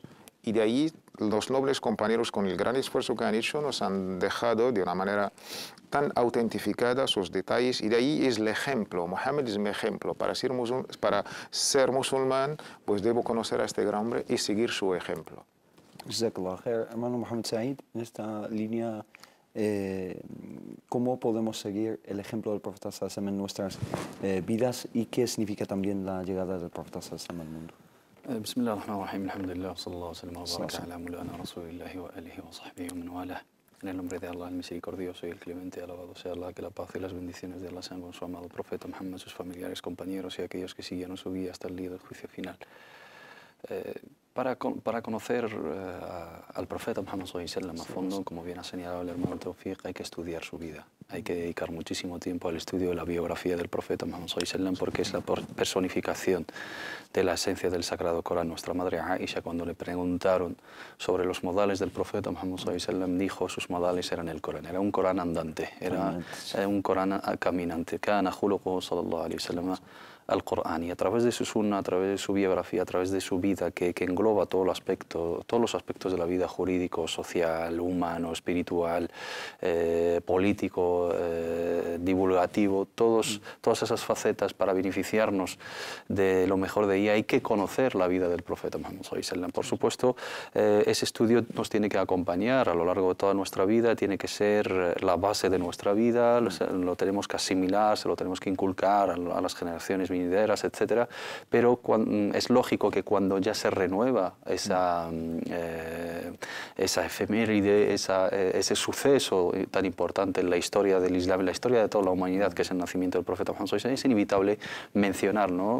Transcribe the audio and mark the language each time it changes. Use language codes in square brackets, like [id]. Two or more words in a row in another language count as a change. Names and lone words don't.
[es] Y de ahí los nobles compañeros, con el gran esfuerzo que han hecho, nos han dejado de una manera tan autentificada sus detalles. Y de ahí es el ejemplo. Muhammad es mi ejemplo. Para ser musulmán, pues debo conocer a este gran hombre y seguir su ejemplo. [ar] جزاك الله خير. [es] Hermano Mohamed Said, en esta línea, ¿cómo podemos seguir el ejemplo del Profeta [ar] صلى الله عليه وسلم [es] en nuestras vidas y qué significa también la llegada del Profeta [ar] صلى الله عليه وسلم [es] al mundo? [ar] بسم الله الرحمن الرحيم الحمد لله وصلى الله وسلم وبارك على مولانا رسول الله وآله وصحبه ومن والاه. [es] En el nombre de Allah, el misericordioso y el clemente, alabado sea Allah, que la paz y las bendiciones de Allah sean con su amado profeta Muhammad, sus familiares, compañeros y aquellos que siguieron su guía hasta el día del juicio final. Para conocer al profeta Muhammad [ar] صلى الله عليه وسلم [es] a fondo, como bien ha señalado el hermano Tawfiq, hay que estudiar su vida. Hay que dedicar muchísimo tiempo al estudio de la biografía del profeta Muhammad [ar] صلى الله عليه وسلم, [es] porque es la personificación de la esencia del Sagrado Corán. Nuestra madre Aisha, cuando le preguntaron sobre los modales del profeta Muhammad [ar] صلى الله عليه وسلم, [es] dijo sus modales eran el Corán. Era un Corán andante, era un Corán caminante. [ar] كان خلقه صلى الله عليه وسلم القرآن, [es] y a través de su sunna, a través de su biografía, a través de su vida, que engloba todos los aspectos de la vida, jurídico, social, humano, espiritual, político, divulgativo, todas esas facetas para beneficiarnos de lo mejor de ella. Hay que conocer la vida del profeta Muhammad [ar] صلى الله عليه وسلم. [es] Por supuesto, ese estudio nos tiene que acompañar a lo largo de toda nuestra vida, tiene que ser la base de nuestra vida, lo tenemos que asimilar, se lo tenemos que inculcar a las generaciones venideras, etcétera, pero es lógico que cuando ya se renueva esa efeméride, ese suceso tan importante en la historia del Islam, en la historia de toda la humanidad, que es el nacimiento del profeta Muhammad, es inevitable mencionar, ¿no?